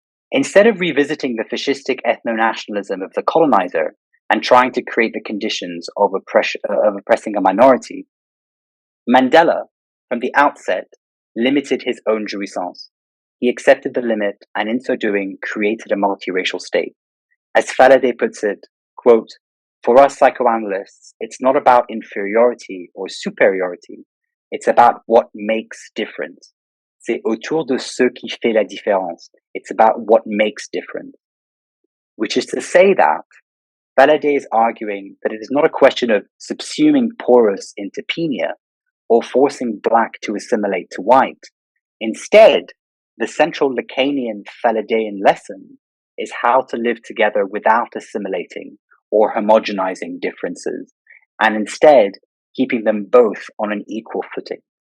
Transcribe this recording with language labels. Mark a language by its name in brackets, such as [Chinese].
[English] Instead of revisiting the fascistic ethno-nationalism of the colonizer and trying to create the conditions of oppressing a minority, Mandela, from the outset, limited his own jouissance. He accepted the limit and in so doing created a multiracial state. As Faladé puts it, quote, "For us psychoanalysts, it's not about inferiority or superiority, it's about what makes difference. [French] C'est autour de ce qui fait la différence. [English] It's about what makes difference." Which is to say that Faladé is arguing that it is not a question of subsuming porous into penia or forcing black to assimilate to white. Instead, the central Lacanian Faladéan lesson is how to live together without assimilating or homogenizing differences, and instead keeping them both on an equal footing.